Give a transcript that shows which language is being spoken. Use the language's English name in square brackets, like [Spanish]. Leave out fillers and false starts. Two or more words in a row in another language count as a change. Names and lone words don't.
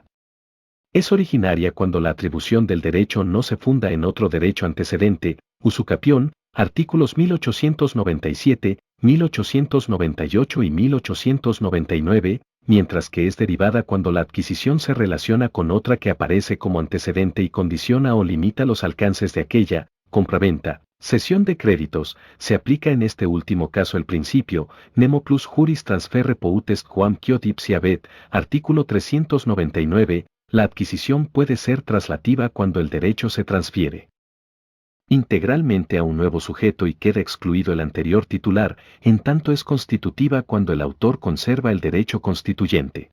[Spanish] Es originaria cuando la atribución del derecho no se funda en otro derecho antecedente, usucapión, artículos 1897, 1898 y 1899, mientras que es derivada cuando la adquisición se relaciona con otra que aparece como antecedente y condiciona o limita los alcances de aquella, compraventa, cesión de créditos. Se aplica en este último caso el principio, [Latin] nemo plus juris transferre potest quam quod ipsi habet, [Spanish] artículo 399, la adquisición puede ser traslativa cuando el derecho se transfiere integralmente a un nuevo sujeto y queda excluido el anterior titular, en tanto es constitutiva cuando el autor conserva el derecho constituyente.